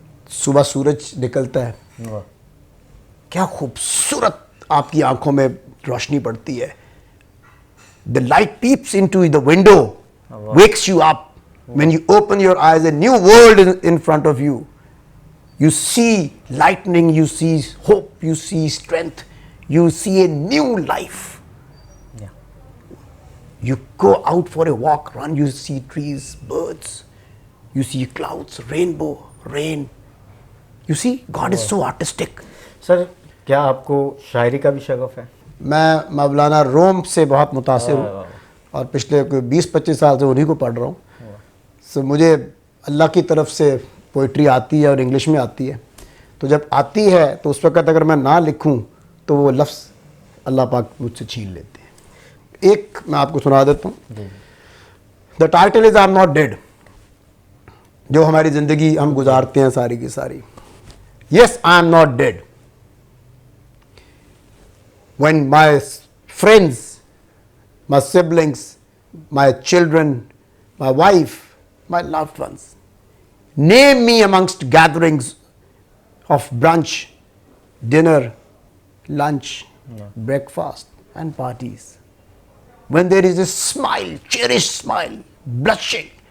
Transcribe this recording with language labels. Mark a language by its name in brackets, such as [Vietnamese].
[Urdu] صبح سورج نکلتا ہے, کیا خوبصورت آپ کی آنکھوں میں روشنی پڑتی ہے. [English] The light peeps into the window, wakes you up. When you open your eyes, a new world is in front of you. You see lightning, you see hope, you see strength, you see a new life. You go out for a walk, run, you see trees, birds, you see clouds, rainbow, rain. You see, God is so artistic. [Urdu] سر کیا آپ کو شاعری کا بھی شغف ہے؟ میں مولانا روم سے بہت متاثر ہوں اور پچھلے کوئی 20-25 سال سے انہی کو پڑھ رہا ہوں. سو مجھے اللہ کی طرف سے پوئٹری آتی ہے اور انگلش میں آتی ہے, تو جب آتی ہے تو اس وقت اگر میں نہ لکھوں تو وہ لفظ اللہ پاک مجھ سے چھین لیتے ہیں. ایک میں آپ کو سنا دیتا ہوں. [English] The title is I am not dead. [Urdu] جو ہماری زندگی ہم گزارتے ہیں ساری کی ساری, [English] Yes I am not dead. When my friends, my siblings, my children, my wife, my loved ones name me amongst gatherings of brunch, dinner, lunch, breakfast and parties, when there is a smile, cherished smile, blushing